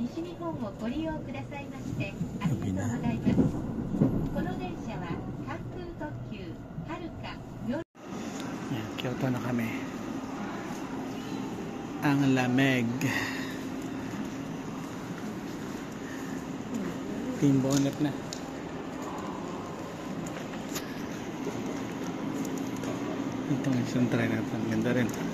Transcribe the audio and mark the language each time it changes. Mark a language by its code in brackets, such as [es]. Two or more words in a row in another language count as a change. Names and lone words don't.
[ja] 日本をご利用くださいましてありがとうございます。この電車は関空特急はるか夜 [tl] Yan, Kyoto na kami. Ang lamig. [en] Team bonnet [tl] na. Ito ang isang try natin. Ganda rin.